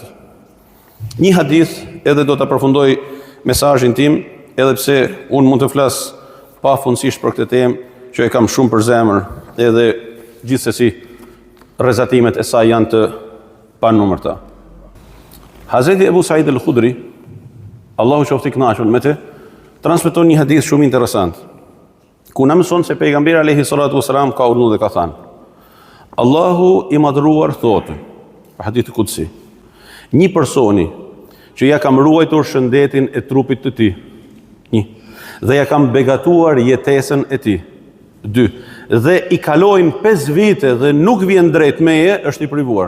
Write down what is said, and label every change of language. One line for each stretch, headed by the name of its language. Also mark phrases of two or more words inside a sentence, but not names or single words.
Albanian: Një hadith edhe do të përfundoj mesazhin tim, edhe pse unë mund të flas pafundësisht për këtë temë që e kam shumë për zemër, edhe gjithsesi rrezatimet e saj janë të panumërta. Hazreti Ebu Said al-Khudri, Allahu qoftë i kënaqur me të, transmeton një hadith shumë interesant, ku na mëson se pejgamberi
Arabic: عليه الصلاة والسلام
Albanian: ka urdhëruar dhe ka thënë: Allahu i madhruar thotë,
Arabic: حديث قدسي,
Albanian: një personi që ja kam ruajtur shëndetin e trupit të tij, 1, dhe ja kam begatuar jetesën e tij, 2, dhe i kalojnë 5 vite dhe nuk vjen drejt meje, është i privuar.